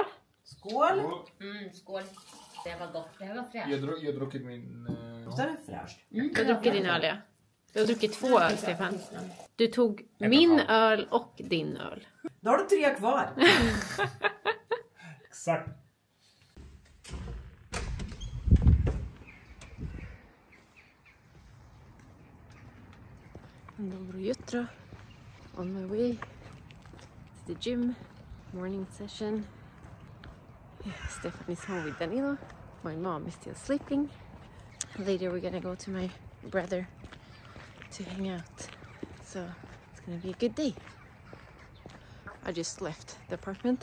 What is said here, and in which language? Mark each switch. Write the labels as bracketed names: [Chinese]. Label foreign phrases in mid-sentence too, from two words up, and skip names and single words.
[Swedish] Skål! Skål. Det var gott. Det var fräscht. Jag har druckit min... Visst är det fräscht? Du har druckit din öl, ja. Du har druckit 2 öl, Stefan. Du tog min öl och din öl. Då har du 3 kvar. Exakt. [Serbian] Dobro jutro. [English] On my way to the gym. Morning session. Stefan is home with Danilo. My mom is still sleeping. Later we're gonna go to my brother to hang out. So it's gonna be a good day. I just left the apartment.